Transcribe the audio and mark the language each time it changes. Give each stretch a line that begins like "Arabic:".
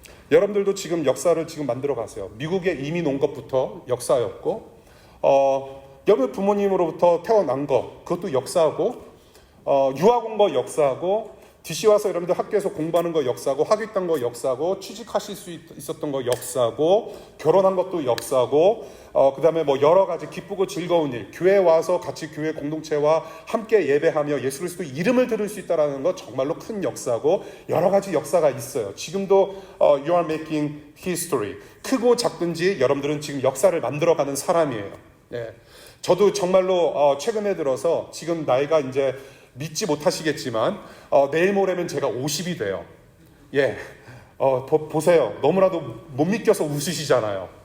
Korean: 여러분들도 지금 역사를 지금 만들어 가세요. 미국에 이민 온 것부터 역사였고, 여러분 부모님으로부터 태어난 것, 그것도 역사고, 유학 온 거 역사고, DC 와서 여러분들 학교에서 공부하는 거 역사고, 학위딴 거 역사고, 취직하실 수 있었던 거 역사고, 결혼한 것도 역사고, 그 다음에 뭐 여러 가지 기쁘고 즐거운 일, 교회 와서 같이 교회 공동체와 함께 예배하며 예수 그리스도 이름을 들을 수 있다는 거 정말로 큰 역사고, 여러 가지 역사가 있어요.
English: 지금도 you are making history.
Korean: 크고 작든지 여러분들은 지금 역사를 만들어가는 사람이에요. 예. 저도 정말로 최근에 들어서 지금 나이가 이제 믿지 못하시겠지만 내일 모레면 제가 50이 돼요. 예, 보세요. 너무나도 못 믿겨서 웃으시잖아요.